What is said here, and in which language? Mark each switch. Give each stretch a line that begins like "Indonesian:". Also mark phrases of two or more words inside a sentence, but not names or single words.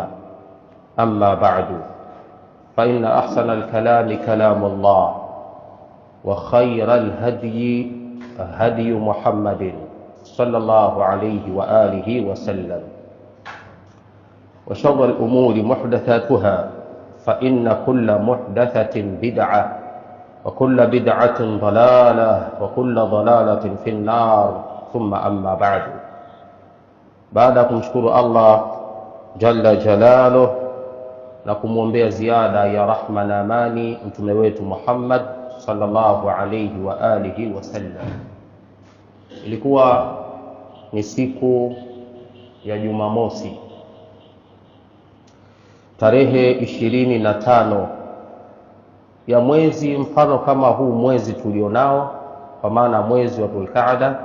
Arabic: أما بعد فإن أحسن الكلام كلام الله وخير الهدي هدي محمد صلى الله عليه وآله وسلم وشر الأمور محدثاتها فإن كل محدثة بدعة وكل بدعة ضلالة وكل ضلالة في النار. ثم أما بعد. بعدكم شكر الله جل جلاله
Swahili: na kumwombea ziada ya rahma na amani mtume wetu Muhammad
Arabic: صلى الله عليه وآله وسلم.
Swahili: Ilikuwa ni siku ya Jumamosi tarehe 25 ya mwezi mfano kama huu mwezi tulionao, kwa maana mwezi wa Dhulqaada.